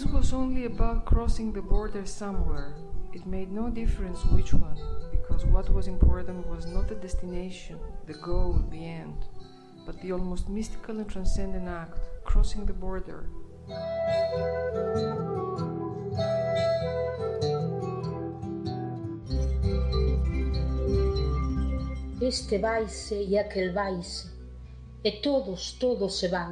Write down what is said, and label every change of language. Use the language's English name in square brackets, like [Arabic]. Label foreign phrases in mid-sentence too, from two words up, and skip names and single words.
[English] was only about crossing the border somewhere. It made no difference which one, because what was important was not the destination, the goal, the end, but the almost mystical and transcendent act, crossing the border. [Galician] Este vaise e aquel vaise, e todos se van.